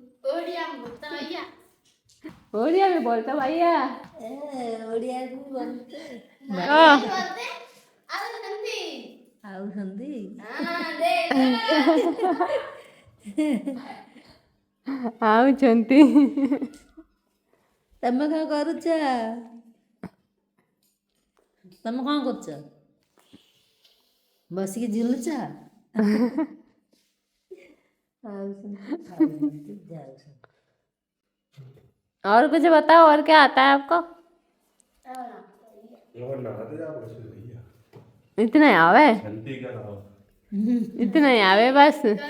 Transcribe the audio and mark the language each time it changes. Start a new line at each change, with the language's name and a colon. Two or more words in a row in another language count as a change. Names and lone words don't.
Hindi: ओडिया में बोलता भैया। ओडिया में बोलता भैया। ओडिया में बोलते। हाँ।
Odia: ଆଉ ଛନ୍ତି। ଆଉ ଛନ୍ତି। ତମେ କଣ କରୁଛ? ତମେ କଣ କରୁଛ? ବସିକି ଝୁଲୁଛ?
Hindi: और कुछ बताओ, और क्या आता है आपको? इतना ही आवे? इतना ही आवे बस।